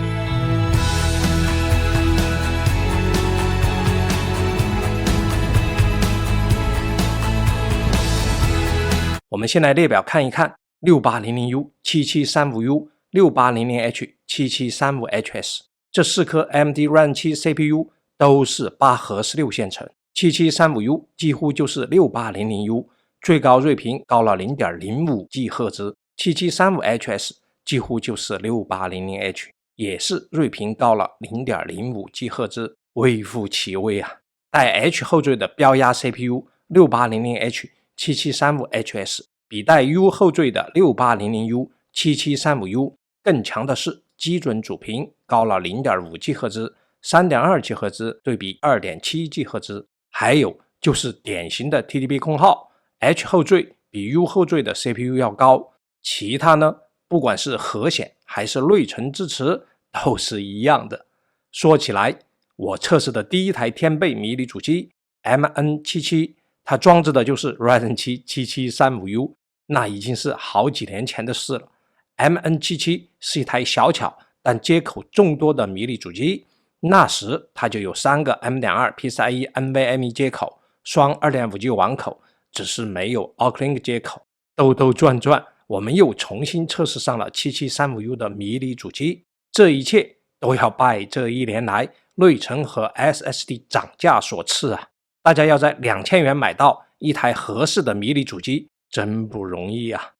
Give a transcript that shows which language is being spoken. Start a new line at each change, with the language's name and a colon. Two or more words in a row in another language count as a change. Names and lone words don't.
Chinese: 我們先來列表看一看 6800U、7735U、6800H、7735HS 這4顆 AMD Ryzen 7 CPU。都是8核16線程 7735U 幾乎就是 6800U， 最高睿頻高了 0.05 GHz， 7735HS 幾乎就是 6800H， 也是睿頻高了 0.05 GHz，微乎其微啊！帶 H 後綴的標壓 CPU 6800H 7735HS 比帶 U 後綴的 6800U 7735U 更強的是基準主頻高了 0.5 GHz， 3.2 GHz 對比 2.7 GHz， 還有就是典型的 TDP 空耗 H 後綴比 U 後綴的 CPU 要高，其他呢，不管是核顯還是內存支持都是一樣的。說起來，我測試的第一台天貝迷你主機 MN77，它裝置的就是 Ryzen 7 7735U， 那已經是好幾年前的事了。MN77 是一台小巧但接口众多的迷你主機，那時它就有3個 M.2 PCIe NVMe 接口，双 2.5G 网口，只是沒有 Uplink 接口。兜兜轉轉，我們又重新測試上了 7735U 的迷你主機，這一切都要拜這一年來內存和 SSD 漲價所賜啊！大家要在2000元買到一台合適的迷你主機，真不容易啊！